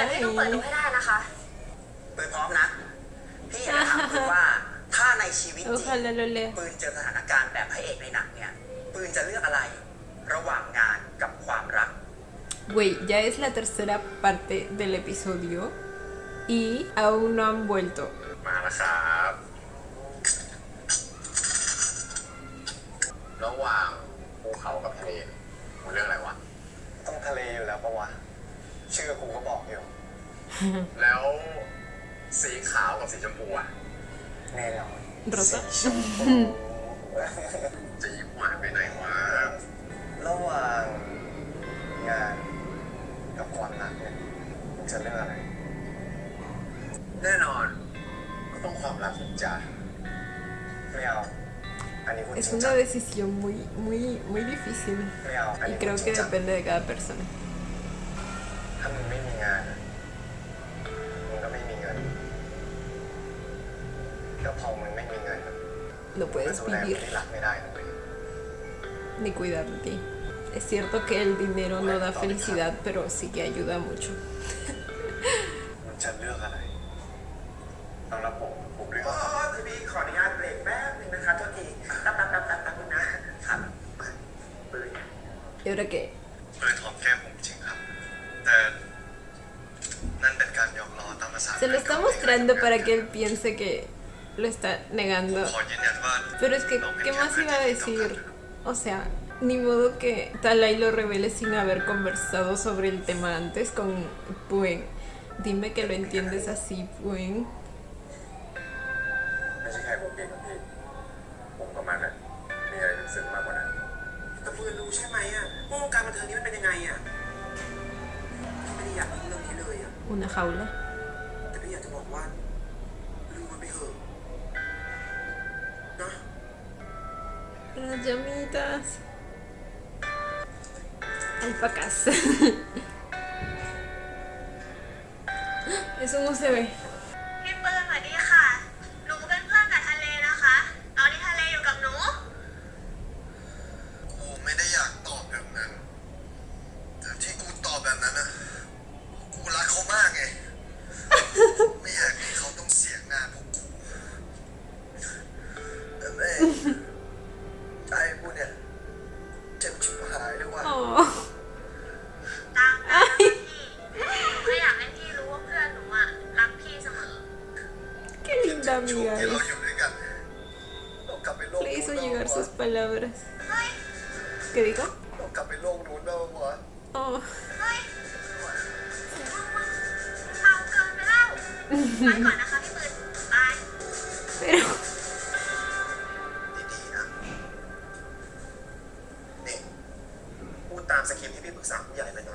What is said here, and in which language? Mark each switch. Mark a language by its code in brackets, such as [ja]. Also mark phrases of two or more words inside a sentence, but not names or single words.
[th] ต้องเปิดดูให้ได้นะคะ ปืนพร้อมนะ พี่อยากจะถามปืนว่าถ้าในชีวิตจริง [es] Ojalá lo lea. [th] ปืนเจอสถานการณ์แบบพระเอกในหนังเนี่ย ปืนจะเลือกอะไร ระหว่างงานกับความรัก [es] Güey, ya es la tercera parte del episodio y aún no han vuelto. [th] มาแล้วครับระหว่างภูเขากับทะเลมึงเรื่องอะไรวะ ต้องทะเลอยู่แล้วปะวะ ชื่อกูก็บอกอยู่ แล้วสีขาวกับสีชมพูอะ แน่นอน [es] Rosa. [th] จะยิ้มหวานไปไหนวะ ระหว่างงานกับความรักเนี่ยมึงจะเลือกอะไร แน่นอนก็ต้องความรักสิจ้ะ ไม่เอา อันนี้พูดจ [es] Es [th] ริงจั [es] una [th] ง [es] decisión muy difícil [th] ไม่เอา อัน [es] y [th] นี้พูด [es] creo [th] จริ [es] que [th] งจัง [es] depende de cada persona. [th] ถ้ามึงไม่มีงานอะมึงก็ไม่มีเงินแล้วพอมึงไม่มีเงินอะ [es] No [th] มึงก็ [es] puedes [th] ดูแลคน [es] vivir [th] ที่รักไม่ได้นะเว้ย [es] ni cuidar de ti. Es cierto que el dinero no da felicidad, pero sí que ayuda mucho. [th] มึงจะเลือกอะไร ต้องรับผมเลือก คือพี่ขออนุญาตเบรกแป๊บนึงนะคะโทษทีแป๊บนะครับปืน [es] ¿Y ahora qué? [th] ปืนหอมแก้มผมจริงครับ แต่นั่นเป็นการหยอกล้อตามภาษา [es] Se lo está mostrando para que él piense que lo está negando. [th] ขอยืนยันว่า [es] Pero es que, ¿qué más iba a decir? O sea, ni modo que Talay lo revele sin haber conversado sobre el tema antes con Puen. Dime que lo entiendes así, Puen. [th] ไม่ใช่แค่ผมเก่งกับพี่ผมกับมันอะมีอะไรลึกซึ้งมากกว่านั้น แต่ปืนรู้ใช่ไหมอ่ะว่าวงการบันเทิงนี้มันเป็นยังไงอ่ะพี่ไม่ได้อยากรู้เรื่องนี้เลยอ่ะ [es] Una jaula. [th] แต่พี่อยากจะบอกว่าลืมมันไปเถอะนะ [es] Las llamitas. Alpacas. Eso no se ve. [th] พี่ปืนสวัสดีค่ะ หนูเป็นเพื่อนกับทะเลนะคะ ตอนนี้ทะเลอยู่กับหนู กูไม่ได้อยากตอบแบบนั้น แต่ที่กูตอบแบบนั้นอ่ะ กูรักเขามากไง ไม่อยากให้เขาต้องเสียหน้าพวกกูแต่แม่งใจกูเนี่ยเจ็บชิบหายเลยว่ะ Oh. ตามนั้นนะพี่หนูแค่อยากให้พี่รู้ว่าเพื่อนหนูอะรักพี่เสมอ [es] Qué linda [th] ช่วง [es] amiga [th] ที่เรา [es] es. [th] อยู่ด้วยกันเรากลับไปโลก [es] Le [th] นู้น [es] hizo [th] บ้าง [es] llegar [th] วะ [es] sus palabras. [th] เฮ้ย [es] ¿Qué dijo? [th] เรากลับไปโลกนู้นบ้างวะ Oh. เฮ้ยมึงเมาเกินไปแล้วไปก่อนนะคะพี่ปืนบาย [es] Pero. [th] ดีๆนะ นี่ พูดตามสคริปต์ที่พี่ปรึกษาผู้ใหญ่เลยนะ